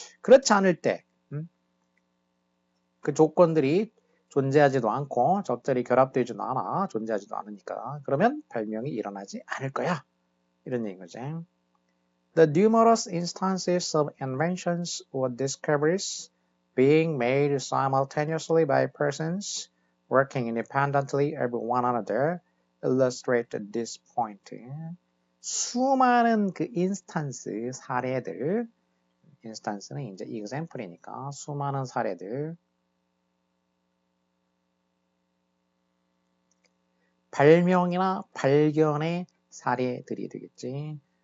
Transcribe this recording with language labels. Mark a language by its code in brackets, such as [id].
[ko] 그렇지 않을 때 그 조건들이 존재하지도 않고 적절히 결합되지도 않아. 존재하지도 않으니까. 그러면 발명이 일어나지 않을 거야. 이런 얘기인 거지. [en] The numerous instances of inventions or discoveries being made simultaneously by persons working independently of one another illustrate this point. [ko] 수많은 그 사례들, 인스탄스는 이제 example이니까 수많은 사례들, 발명이나 발견의 사례들이 되겠지.